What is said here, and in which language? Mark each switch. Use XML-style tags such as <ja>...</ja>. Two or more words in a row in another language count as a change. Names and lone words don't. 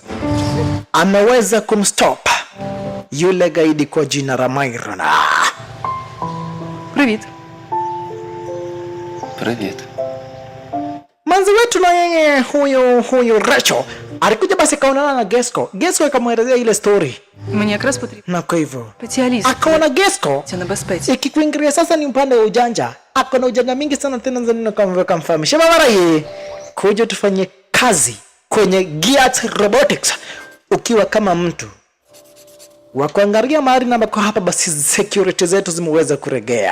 <sw>Ameweza kumstop yule gaidi kwa jina la Myron.</sw> <uk>Привіт. Привіт.</uk> <sw>Manzi wetu na yeye huyu Rachel alikuja basi kaonana na Gesco. Gesco akamwelezea ile story.</sw> <uk>Мені якраз потрібен</uk> <sw>Na kwa hivyo</sw> <uk>спеціаліст.</uk> <sw>akaona Gesco</sw> <uk>Це небезпеці.</uk> <sw>ikikuingilia sasa ni upande wa ujanja. Akona ujanja mingi sana tena zanino kama kamfahamisha baba yeye kuja tufanye kazi kwenye Geass Robotics ukiwa kama mtu wa kuangalia mahali na kwa hapa basi security zetu zimeweza kuregea.</sw>